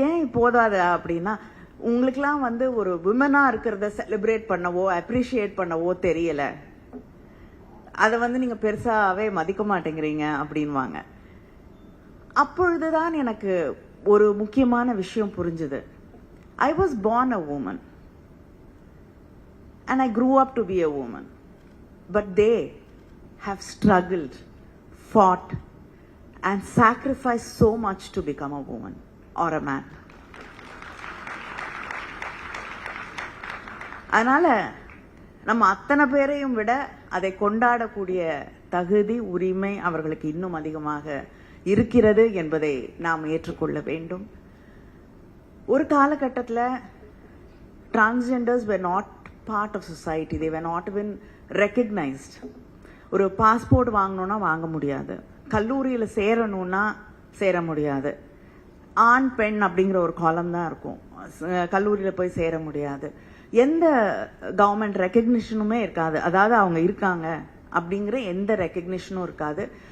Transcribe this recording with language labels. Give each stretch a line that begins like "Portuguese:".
Tamil: ஏன் போதாது அப்படின்னா, உங்களுக்கெல்லாம் ஒரு விமனா இருக்கிறத செலிப்ரேட் பண்ணவோ அப்ரிஷியேட் பண்ணவோ தெரியல, அதை நீங்க பெருசாவே மதிக்க மாட்டேங்கிறீங்க அப்படின்வாங்க. அப்பொழுதுதான் எனக்கு ஒரு முக்கியமான விஷயம் புரிஞ்சுது.
English: I was born a woman and I grew up to be a woman, but they have struggled, fought and sacrificed so much to become a woman or a man.
Tamil: அதனால நம்ம அத்தனை பேரையும் விட அதை கொண்டாடக்கூடிய தகுதி, உரிமை அவர்களுக்கு இன்னும் அதிகமாக இருக்கிறது என்பதை நாம் ஏற்றுக்கொள்ள வேண்டும். ஒரு காலகட்டத்தில்
English: Transgenders were not part of society, they were not even recognized.
Tamil: ஒரு பாஸ்போர்ட் வாங்கணும்னா வாங்க முடியாது, கல்லூரியில் சேரணும்னா சேர முடியாது, ஆண் பெண் அப்படிங்கிற ஒரு காலம் தான் இருக்கும், கல்லூரியில் போய் சேர முடியாது, எந்த கவர்மெண்ட் ரெக்கக்னிஷனுமே இருக்காது, அதாவது அவங்க இருக்காங்க அப்படிங்கிற எந்த ரெக்கக்னிஷனும் இருக்காது.